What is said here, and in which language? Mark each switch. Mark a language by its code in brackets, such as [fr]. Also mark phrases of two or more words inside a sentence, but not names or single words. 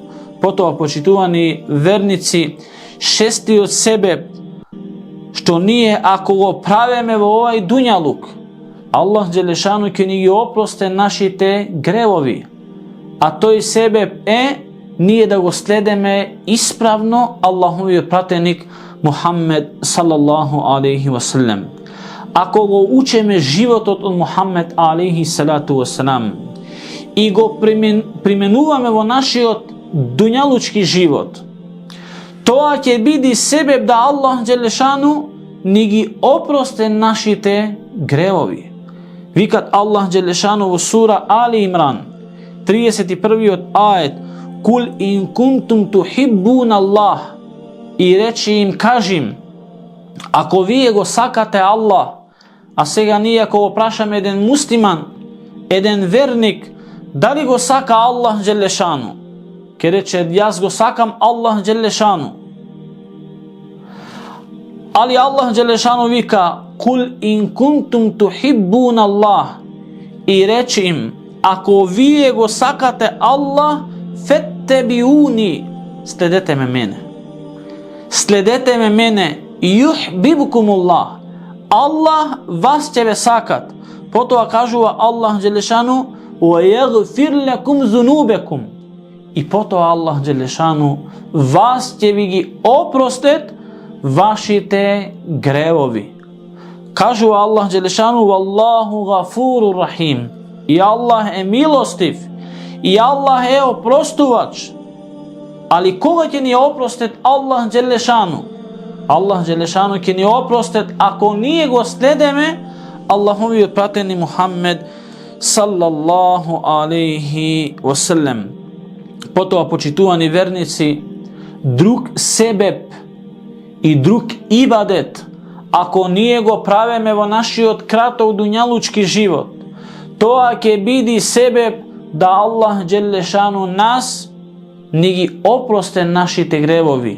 [mk] Потоа, почитувани верници, шестиот себеб што ние ако го правиме во овај дуњалук, Аллах Джелешану ќе ни ги опросте нашите гревови. А тој себеб е ние да го следеме исправно Аллаховиот пратеник Мухаммед [ar] صلى الله عليه وسلم. [mk] Ако го учеме животот од Мухаммед [ar] عليه الصلاة والسلام [mk] и го применуваме во нашиот дуњалучки живот, тоа ќе биде себеб да Аллах Джелешану ни ги опросте нашите гревови. Викат Аллах Джелешану во сура Али Имран, 31 ајет: [ar] "قل إن كنتم تحبون الله", [mk] и речи им, кажим, ако вие го сакате Аллах, а сега ние ако го прашаме еден муслиман, еден верник, дали го сака Аллах Джелешану, ке рече, јас го сакам Аллах Джелешану. Али Аллах Джелешану вика: [ar] "قل إن كنتم تحبون الله", [mk] и речи им, ако вие го сакате Аллах, феттебиуни, следете ме мене. Следете ме мене, юхбибукумуллах, Аллах вас ќе ве сакат. Потоа кажува Аллах Джелешану: [ar] "ويغفر لكم ذنوبكم", [mk] и потоа Аллах Джелешану вас ќе ви ги опростет вашите гревови. Кажува Аллах Джелешану: [ar] "والله غفور رحيم", [mk] и Аллах е милостив, и Аллах е опростувач. Али кога ќе ни опростет Аллах Джелешану? Аллах Джелешану ќе ни опростет ако ние го следеме Аллаховиот пратени Мухаммед [ar] صلى الله عليه وسلم. [mk] Потоа, почитувани верници, друг себеб и друг ибадет, ако ние го правиме во нашиот краток дуњалучки живот, тоа ќе биде себеб да Аллах Джелешану нас ни ги опросте нашите гревови.